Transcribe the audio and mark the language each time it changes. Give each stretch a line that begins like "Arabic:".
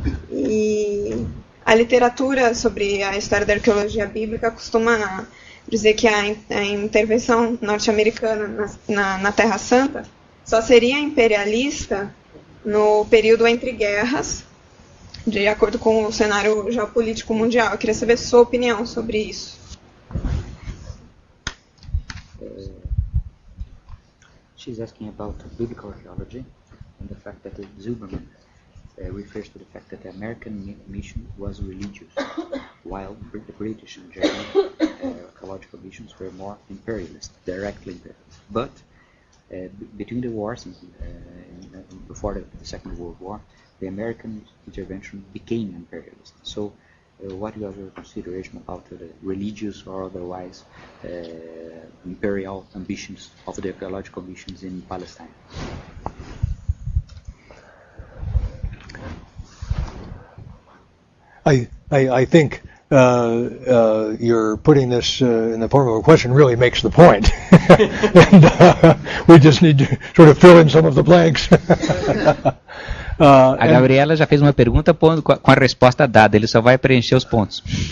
Portuguese: E a literatura sobre a história da arqueologia bíblica costuma dizer que a intervenção norte-americana na Terra Santa só seria imperialista no período entre guerras, de acordo com o cenário geopolítico mundial. Eu queria saber sua opinião sobre isso.
English: She's asking about biblical archaeology and the fact that Zilberman refers to the fact that the American mission was religious, while the British and German archaeological missions were more imperialist, directly imperialist. But between the wars, before the Second World War, the American intervention became imperialist. So, what is your consideration about the religious or otherwise imperial ambitions of the archaeological missions in Palestine? I think you're putting this in the form of a question really makes the point. And we just need to sort of fill in some of the blanks.
Portuguese: A Gabriela já fez uma pergunta com a resposta dada, ele só vai preencher os pontos.